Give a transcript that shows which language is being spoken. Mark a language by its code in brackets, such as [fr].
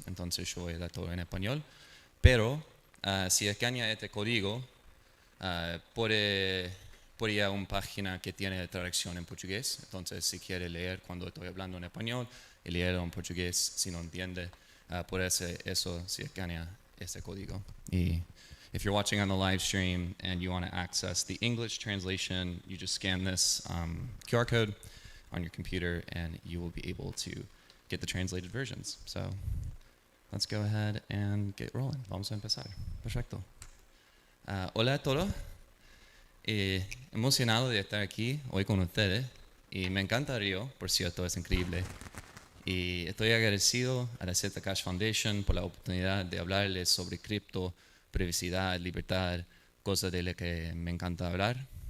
[es] Entonces yo voy a dar todo en español. Pero si escanea este código, puede ir a una página que tiene traducción en portugués. Entonces, si quiere leer cuando estoy hablando en español y leerlo en portugués, si no entiende, puede hacer eso si escanea ese código. [en] Y if you're watching on the live stream and you want to access the English translation, you just scan this QR code on your computer and you will be able to get the translated versions. So let's go ahead and get rolling. [es] Vamos a empezar. Perfecto. Hola a todos. Emocionado de estar aquí hoy con ustedes. Y me encanta Río, por cierto, es increíble. Y estoy agradecido a la Zcash Foundation por la oportunidad de hablarles sobre cripto, privacidad, libertad, cosas de las que me encanta hablar.